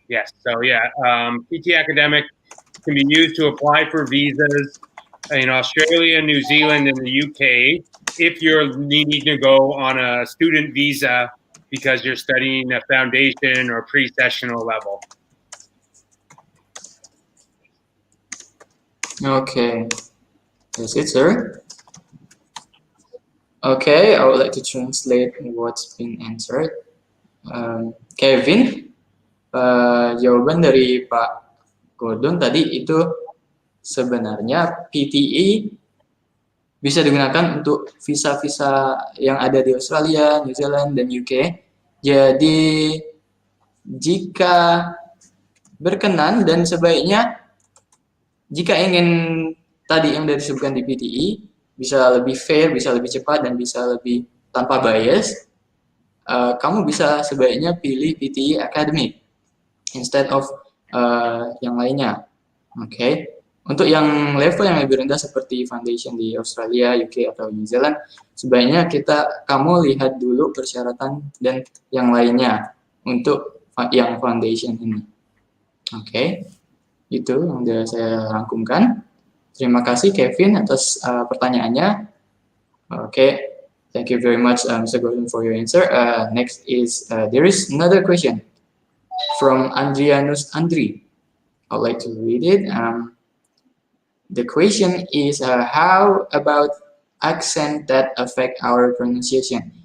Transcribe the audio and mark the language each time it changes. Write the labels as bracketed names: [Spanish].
[English] Yes, so yeah, PT academic can be used to apply for visas in Australia, New Zealand, and the UK if you're needing to go on a student visa because you're studying a foundation or pre-sessional level. Okay, that's it, sir. Okay, I would like to translate what's been answered. [Indonesian] Kevin, jawaban dari Pak Gordon tadi itu sebenarnya PTE bisa digunakan untuk visa-visa yang ada di Australia, New Zealand, dan UK. Jadi, jika berkenan dan sebaiknya, jika ingin tadi yang disebutkan di PTE, bisa lebih fair, bisa lebih cepat, dan bisa lebih tanpa bias, kamu bisa sebaiknya pilih PTE Academic [English] instead of [Indonesian] yang lainnya. Okay. Untuk yang level yang lebih rendah seperti foundation di Australia, UK atau New Zealand, sebaiknya kamu lihat dulu persyaratan dan yang lainnya untuk yang foundation ini. Oke, itu yang sudah saya rangkumkan. Terima kasih Kevin atas pertanyaannya. [English] Oke, thank you very much Mr. Gordon for your answer. Next is there is another question from Andrianus Andri. I'd like to read it. The question is, how about accent that affect our pronunciation?